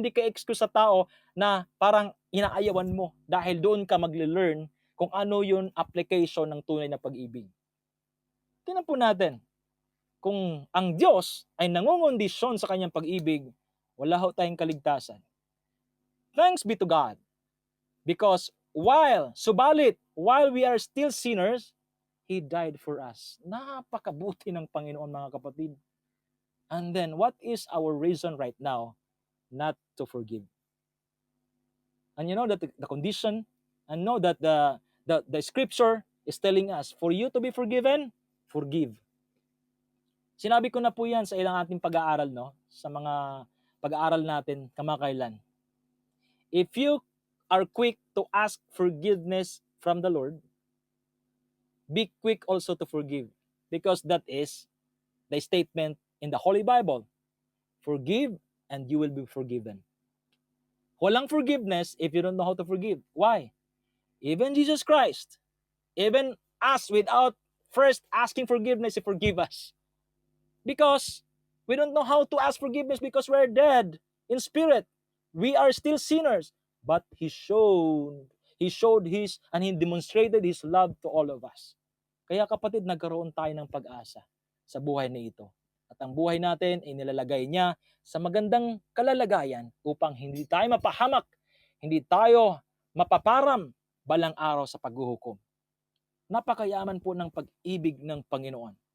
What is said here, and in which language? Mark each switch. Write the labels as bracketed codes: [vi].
[tl] Hindi ka excuse sa tao na parang inaayawan mo dahil doon ka magle-learn kung ano yung application ng tunay na pag-ibig. Tingnan po natin, kung ang Diyos ay nangungondisyon sa kanyang pag-ibig, wala ho tayong kaligtasan. [en] Thanks be to God. Because subalit, while we are still sinners, He died for us. [tl] Napakabuti ng Panginoon, mga kapatid. [en] And then, what is our reason right now not to forgive? And you know that the condition, and know that the scripture is telling us, for you to be forgiven, forgive. [tl] Sinabi ko na po yan sa ilang ating pag-aaral, sa mga pag-aaral natin kamakailan. [en] If you are quick to ask forgiveness from the Lord, be quick also to forgive, because that is the statement in the Holy Bible. Forgive and you will be forgiven. Walang forgiveness if you don't know how to forgive. Why? Even Jesus Christ, even us, without first asking forgiveness, He forgive us. Because we don't know how to ask forgiveness because we're dead in spirit. We are still sinners. But He showed His, and He demonstrated His love to all of us. [tl] Kaya kapatid, nagkaroon tayo ng pag-asa sa buhay na ito. At ang buhay natin ay nilalagay niya sa magandang kalalagayan upang hindi tayo mapahamak, hindi tayo mapaparam balang araw sa paghuhukom. Napakayaman po ng pag-ibig ng Panginoon.